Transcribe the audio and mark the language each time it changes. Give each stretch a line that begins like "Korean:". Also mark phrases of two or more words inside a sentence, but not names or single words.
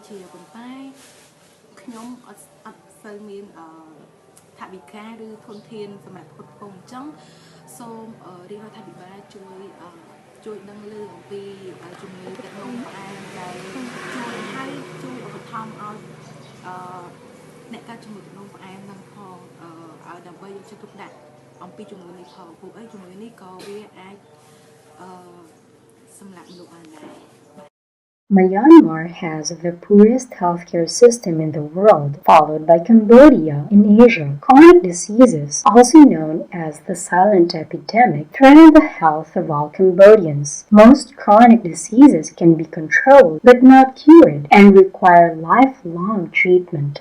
Khmer: ជាប៉ុន្តែខ្ញុំអត់សូវមានថវិកាឬធនធានសម្រាប់ផ្គត់ផ្គង់អញ្ចឹងសូមរាជរដ្ឋាភិបាលជួយដឹងឮអំពីជំងឺទឹកនោមផ្អែមដែលជួយឧបត្ថម្ភឲ្យអ្នកកើតជំងឺទឹកនោមផ្អែមនឹងផងឲ្យដើម្បីយកចិត្តទុកដាក់អំពីជំងឺនេះផងព្រោះអីជំងឺនេះក៏វាអាចសម្រាប់មនុស្សបានដែរ
English: Myanmar has the poorest healthcare system in the world, followed by Cambodia in Asia. Chronic diseases, also known as the silent epidemic, threaten the health of all Cambodians. Most chronic diseases can be controlled but not cured and require lifelong treatment.